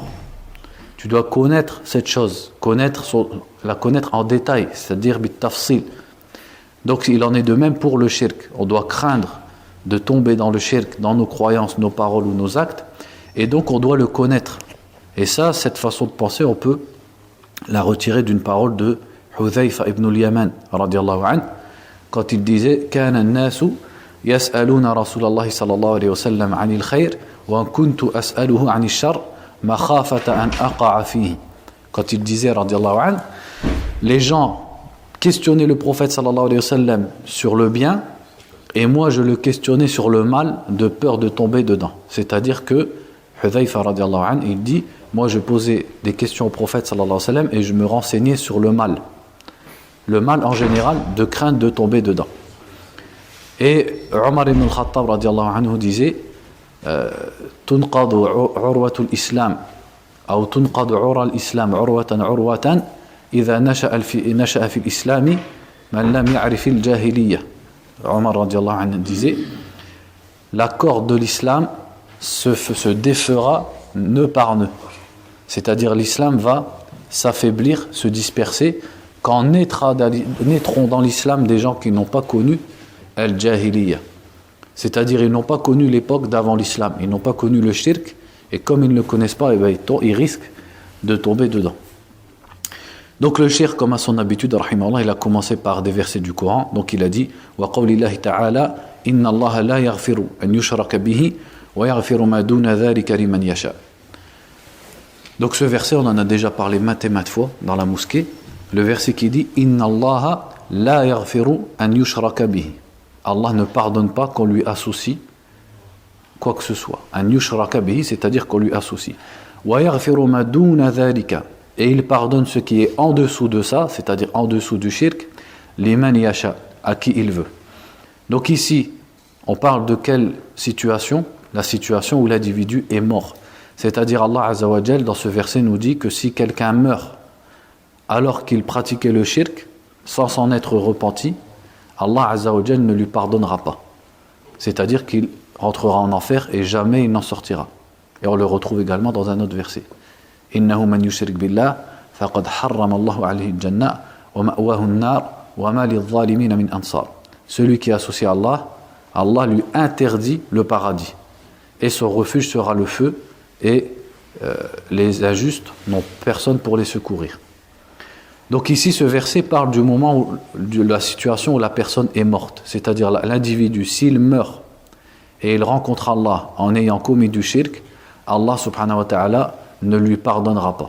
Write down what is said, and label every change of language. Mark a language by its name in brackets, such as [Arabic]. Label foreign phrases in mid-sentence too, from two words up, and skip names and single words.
[French] Tu dois connaître cette chose, la connaître en détail, c'est-à-dire [Arabic] بالتفصيل. [French] Donc il en est de même pour le shirk. On doit craindre de tomber dans le shirk, dans nos croyances, nos paroles ou nos actes, et donc on doit le connaître. Et ça, cette façon de penser, on peut la retirer d'une parole de Hudhayfa ibn al-Yaman, [Arabic] رضي الله عنه, [French] quand il disait « [Arabic] كان الناس يسألون رسول الله صلى الله عليه وسلم عن الخير وكنت أسأله عن الشر مخافة أن أقع فيه [French] » Quand il disait, [Arabic] رضي الله عنه, [French] les gens questionnaient le prophète [Arabic] صلى الله عليه وسلم [French] sur le bien, et moi je le questionnais sur le mal de peur de tomber dedans. C'est-à-dire que Hudhayfa [Arabic] رضي الله عنه, [French] il dit, moi je posais des questions au prophète [Arabic] صلى الله عليه وسلم [French] et je me renseignais sur le mal. Le mal en général, de crainte de tomber dedans. Et Omar ibn al-Khattab [Arabic] رضي الله عنه [French] disait, [Arabic] تنقض عروة الإسلام, ou تنقض عرى الإسلام عروة عروة, إذا نشأ في الإسلام من لم يعرف الجاهلية. [French] Omar [Arabic] رضي الله عنه [French] disait, la corde de l'islam se défera nœud par nœud. C'est-à-dire l'islam va s'affaiblir, se disperser quand naîtront dans l'islam des gens qui n'ont pas connu al-jahiliya. C'est-à-dire ils n'ont pas connu l'époque d'avant l'islam, ils n'ont pas connu le shirk, et comme ils ne le connaissent pas, ils risquent de tomber dedans. Donc le cheikh, comme à son habitude, rahimahullah, il a commencé par des versets du Coran. Donc il a dit [Arabic] وقول الله تعالى إن الله لا يغفر أن يشرك به ويغفر ما دون ذلك لمن يشاء. [French] Donc ce verset, on en a déjà parlé maintes et maintes fois dans la mosquée. Le verset qui dit [Arabic] إن الله لا يغفر أن يشرك به. [French] Allah ne pardonne pas qu'on lui associe quoi que ce soit. [Arabic] أن يشرك به, [French] c'est-à-dire qu'on lui associe. [Arabic] ويغفر ما دون ذلك. [French] Et il pardonne ce qui est en dessous de ça, c'est-à-dire en dessous du shirk, [Arabic] لمن يشاء, [French] à qui il veut. Donc ici, on parle de quelle situation? La situation où l'individu est mort. C'est-à-dire Allah [Arabic] عز وجل, [French] dans ce verset, nous dit que si quelqu'un meurt alors qu'il pratiquait le shirk, sans s'en être repenti, Allah [Arabic] عز وجل [French] ne lui pardonnera pas. C'est-à-dire qu'il rentrera en enfer et jamais il n'en sortira. Et on le retrouve également dans un autre verset. [Arabic] إنه من يشرك بالله فقد حرم الله عليه الجنة ومأواه النار وما للظالمين من أنصار. [French] Celui qui associe à Allah, Allah lui interdit le paradis et son refuge sera le feu, et les injustes n'ont personne pour les secourir. Donc ici, ce verset parle du moment de la situation où la personne est morte, c'est-à-dire l'individu, s'il meurt et il rencontre Allah en ayant commis du shirk, Allah [Arabic] سبحانه وتعالى [French] ne lui pardonnera pas.